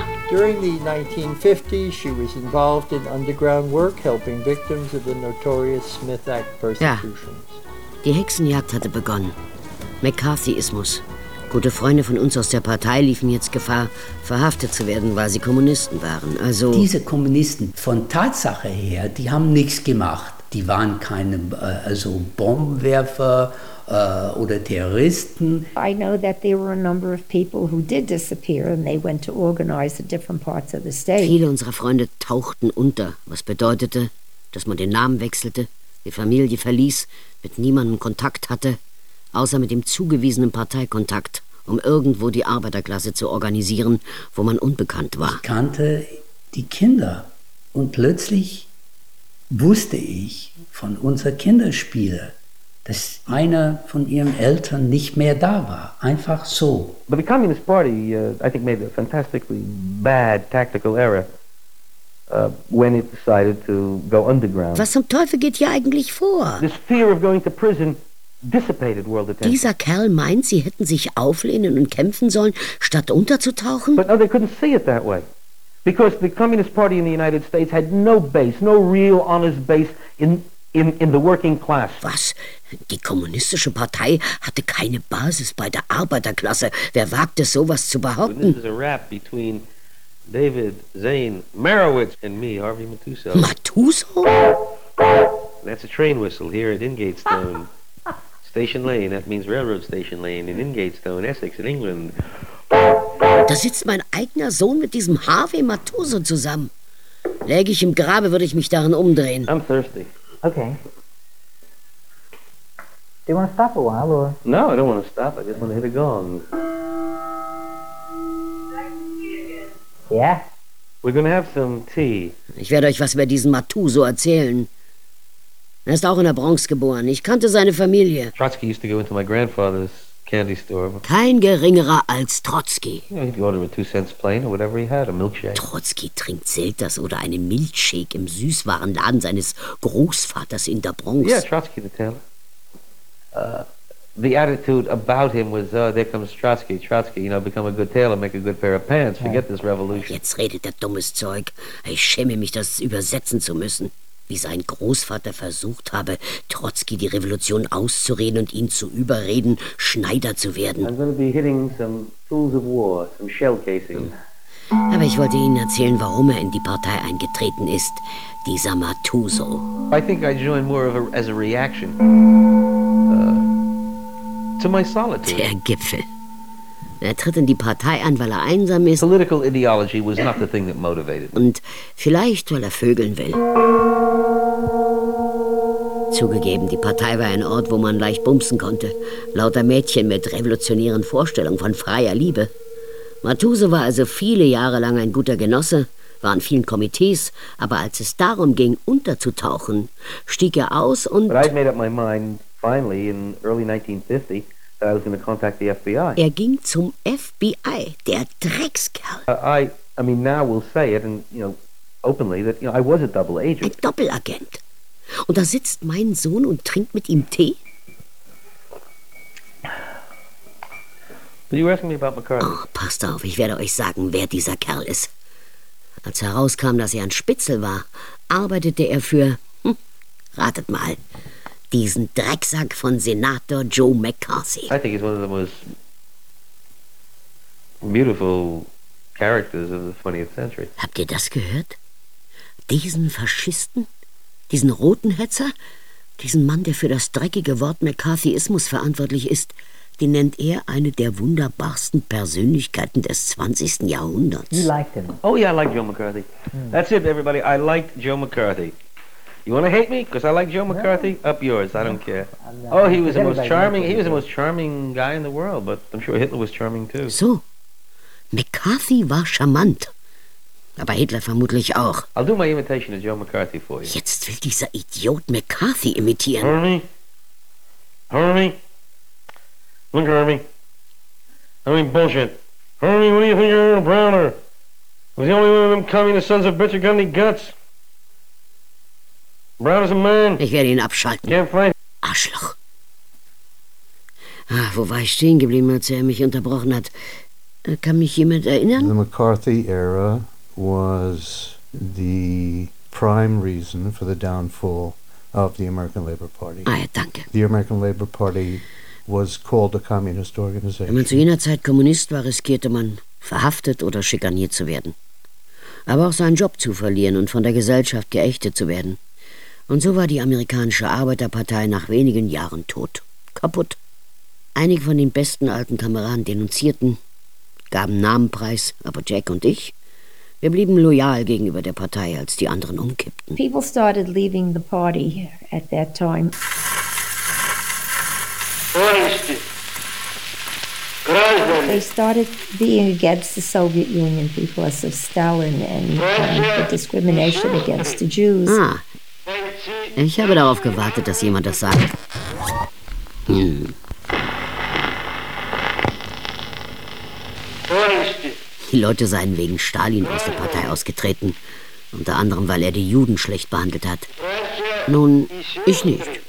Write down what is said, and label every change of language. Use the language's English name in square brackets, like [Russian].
[English] During the 1950s, she was involved in underground work, helping victims of the notorious Smith Act persecutions. [German] Ja. Die Hexenjagd hatte begonnen. McCarthyismus. Gute Freunde von uns aus der Partei liefen jetzt Gefahr, verhaftet zu werden, weil sie Kommunisten waren. Also diese Kommunisten, von Tatsache her, die haben nichts gemacht. Die waren keine also Bombenwerfer oder Terroristen. [English] I know that there were a number of people who did disappear and they went to organize the different parts of the state. [German] Viele unserer Freunde tauchten unter, was bedeutete, dass man den Namen wechselte, die Familie verließ, mit niemandem Kontakt hatte, außer mit dem zugewiesenen Parteikontakt, um irgendwo die Arbeiterklasse zu organisieren, wo man unbekannt war. Ich kannte die Kinder und plötzlich wusste ich von unserer Kinderspiele, dass einer von ihren Eltern nicht mehr da war. Einfach so. [English] But the Communist Party, I think, made a fantastically bad tactical error when it decided to go underground. [German] Was zum Teufel geht hier eigentlich vor? [English] This fear of going to prison dissipated world attention. [German] Dieser Kerl meint, sie hätten sich auflehnen und kämpfen sollen, statt unterzutauchen? [English] But no, they couldn't see it that way. Because the Communist Party in the United States had no base, no real honest base in the working class. [German] Was? Die kommunistische Partei hatte keine Basis bei der Arbeiterklasse. Wer wagt es, sowas zu behaupten? [English] And this is a rap between David Zane Marowitz and me, Harvey Matuso. Matuso? That's a train whistle here at Ingatestone. Station Lane, that means Railroad Station Lane in Ingatestone, Essex, in England. [German] Da sitzt mein eigener Sohn mit diesem Harvey Matuso zusammen. Läge ich im Grabe, würde ich mich darin umdrehen. [English] I'm thirsty. Okay. You want to stop a while, or? No, I don't want to stop. I just want to hit a gong. Yeah? We're going to have some tea. [German] Ich werde euch was über diesen Matuso erzählen. Er ist auch in der Bronx geboren. Ich kannte seine Familie. [English] Trotsky used to go into my grandfather's candy store. [German] Kein geringerer als Trotsky. [English] Yeah, he'd order a 2 cents plain or whatever he had, a milkshake. [German] Trotsky trinkt Zeltas oder einen Milchshake im Süßwarenladen seines Großvaters in der Bronx. [English] Yeah, Trotsky the tailor. The attitude about him was, there comes Trotsky, Trotsky, you know, become a good tailor, make a good pair of pants, forget this revolution. [German] Jetzt redet der dummes Zeug. Ich schäme mich, das übersetzen zu müssen. Wie sein Großvater versucht habe, Trotsky die Revolution auszureden und ihn zu überreden, Schneider zu werden. [English] I'm gonna be hitting some tools of war, some shell casing. [German] Aber ich wollte Ihnen erzählen, warum er in die Partei eingetreten ist, dieser Matuso. [English] I think I joined more of a, as a reaction. To my solitude. [German] Der Gipfel. Er tritt in die Partei ein, weil er einsam ist. [English] Political ideology was not the thing that motivated me. [German] Und vielleicht, weil er vögeln will. Zugegeben, die Partei war ein Ort, wo man leicht bumsen konnte. Lauter Mädchen mit revolutionären Vorstellungen von freier Liebe. Matuso war also viele Jahre lang ein guter Genosse, war in vielen Komitees, aber als es darum ging, unterzutauchen, stieg er aus und... [English] But I'd made up my mind. Finally, in early 1950, I was going to contact the FBI. [German] Er ging zum FBI, der Dreckskerl. [English] I mean, now we'll say it, and you know, openly, that you know, I was a double agent. [German] Ein Doppelagent. Und da sitzt mein Sohn und trinkt mit ihm Tee. [English] But you were asking me about McCarthy. [German] Oh, passt auf, ich werde euch sagen, wer dieser Kerl ist. Als herauskam, dass er ein Spitzel war, arbeitete er für. Ratet mal. Diesen Drecksack von Senator Joe McCarthy. I think he's one of the most beautiful characters of the 20th century. Habt ihr das gehört? Diesen Faschisten? Diesen roten Hetzer? Diesen Mann, der für das dreckige Wort McCarthyismus verantwortlich ist, den nennt er eine der wunderbarsten Persönlichkeiten des 20. Jahrhunderts. [English] You liked him. Oh yeah, I like Joe McCarthy. Mm. That's it, everybody. I liked Joe McCarthy. You want to hate me? Because I like Joe McCarthy? No. Up yours. I don't care. Oh, he was the most charming. He was the most charming guy in the world. But I'm sure Hitler was charming too. [German] So, McCarthy war charmant, aber Hitler vermutlich auch. [English] I'll do my imitation of Joe McCarthy for you. [German] Jetzt will dieser Idiot McCarthy imitieren. [English] Hermie, look, Hermie. I mean bullshit. Hermie, what do you think you're, Browner? Was the only one of them communist sons of bitch who got any guts? Brown is a man. [German] Ich werde ihn abschalten. [English] Can't fight. [German] Arschloch. Ach, wo war ich stehen geblieben, als er mich unterbrochen hat? Kann mich jemand erinnern? [English] The McCarthy era was the prime reason for the downfall of the American Labour Party. [German] Ah ja, danke. [English] The American Labour Party was called a communist organization. [German] Wenn man zu jener Zeit Kommunist war, riskierte man, verhaftet oder schikaniert zu werden. Aber auch seinen Job zu verlieren und von der Gesellschaft geächtet zu werden. Und so war die amerikanische Arbeiterpartei nach wenigen Jahren tot. Kaputt. Einige von den besten alten Kameraden denunzierten, gaben Namen preis, aber Jack und ich, wir blieben loyal gegenüber der Partei, als die anderen umkippten. [English] People started leaving the party at that time. They started being against the Soviet Union because of Stalin and the discrimination against the Jews. Ah. [German] Ich habe darauf gewartet, dass jemand das sagt. Die Leute seien wegen Stalin aus der Partei ausgetreten. Unter anderem, weil er die Juden schlecht behandelt hat. Nun, ich nicht.